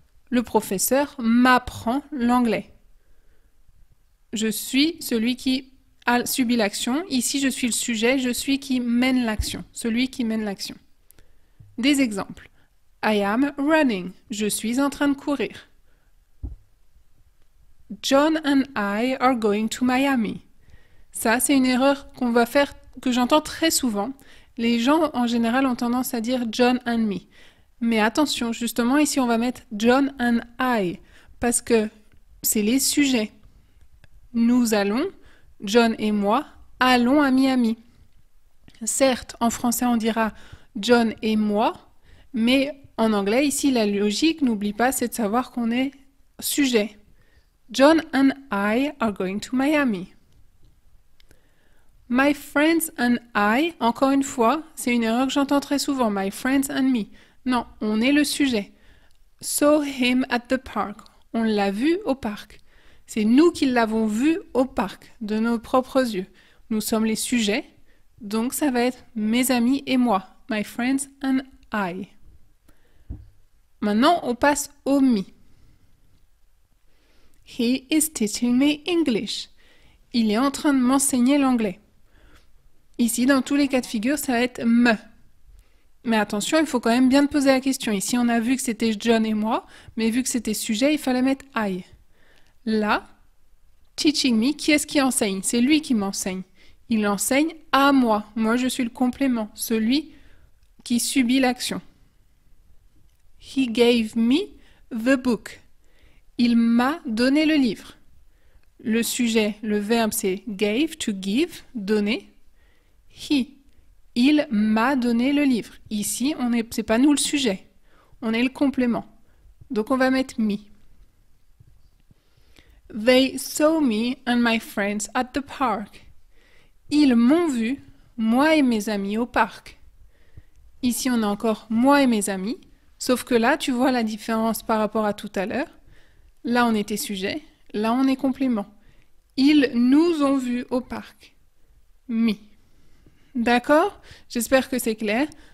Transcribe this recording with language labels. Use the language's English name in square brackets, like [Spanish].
[French] Le professeur m'apprend l'anglais. Je suis celui qui a subi l'action. Ici, je suis le sujet, je suis qui mène l'action, celui qui mène l'action. Des exemples. [English] I am running. [French] Je suis en train de courir. [English] John and I are going to Miami. [French] Ça, c'est une erreur qu'on va faire, que j'entends très souvent. Les gens, en général, ont tendance à dire [English] John and me. [French] Mais attention, justement, ici, on va mettre [English] John and I, [French] parce que c'est les sujets. Nous allons, John et moi, allons à Miami. Certes, en français, on dira John et moi, mais en anglais, ici, la logique, n'oublie pas, c'est de savoir qu'on est sujet. [English] John and I are going to Miami. My friends and I, [French] encore une fois, c'est une erreur que j'entends très souvent. [English] My friends and me. [French] Non, on est le sujet. [English] Saw him at the park. [French] On l'a vu au parc. C'est nous qui l'avons vu au parc, de nos propres yeux. Nous sommes les sujets, donc ça va être mes amis et moi. [English] My friends and I. [French] Maintenant, on passe au me. [English] He is teaching me English. [French] Il est en train de m'enseigner l'anglais. Ici, dans tous les cas de figure, ça va être me. Mais attention, il faut quand même bien te poser la question. Ici, on a vu que c'était John et moi, mais vu que c'était sujet, il fallait mettre I. Là, teaching me, qui est-ce qui enseigne? C'est lui qui m'enseigne. Il enseigne à moi. Moi, je suis le complément, celui qui subit l'action. [English] He gave me the book. [French] Il m'a donné le livre. Le sujet, le verbe, c'est gave, to give, donner. He, il m'a donné le livre. Ici, c'est pas nous le sujet, on est le complément. Donc on va mettre me. [English] They saw me and my friends at the park. [French] Ils m'ont vu, moi et mes amis au parc. Ici, on a encore moi et mes amis, sauf que là, tu vois la différence par rapport à tout à l'heure. Là, on était sujet, là, on est complément. Ils nous ont vus au parc. Me. D'accord? J'espère que c'est clair.